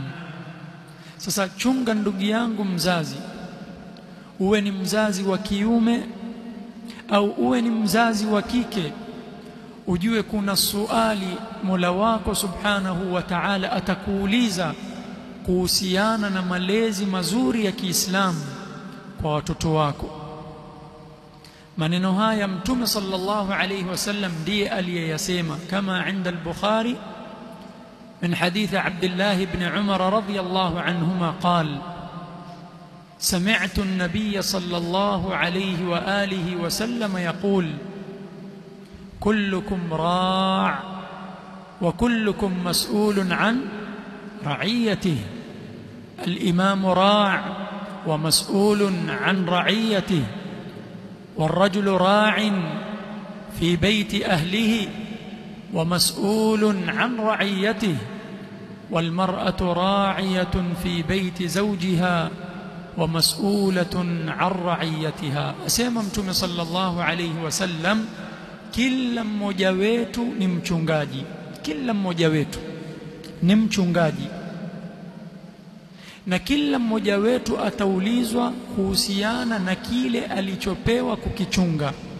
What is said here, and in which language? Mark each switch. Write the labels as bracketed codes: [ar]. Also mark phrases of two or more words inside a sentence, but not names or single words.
[sw] Sasa chunga ndugu yangu mzazi, uwe ni mzazi wa kiume au uwe ni mzazi wa kike, ujue kuna swali Mola wako [ar] سبحانه وتعالى [sw] atakuuliza kuhusiana na malezi mazuri ya Kiislamu kwa watoto wako. Maneno haya Mtume [ar] صلى الله عليه وسلم [sw] ndiye aliyeyasema, kama [ar] عند البخاري من حديث عبد الله بن عمر رضي الله عنهما قال: سمعت النبي صلى الله عليه وآله وسلم يقول: كلكم راع وكلكم مسؤول عن رعيته. الإمام راع ومسؤول عن رعيته، والرجل راع في بيت أهله ومسؤول عن رعيته، والمرأة راعية في بيت زوجها ومسؤولة عن رعيتها. [sw] أسمى Mtume [ar] صلى الله عليه وسلم, [sw] kila mmoja wetu ni mchungaji, kila mmoja wetu ni mchungaji, na kila mmoja wetu ataulizwa kuhusiana na kile alichopewa kukichunga.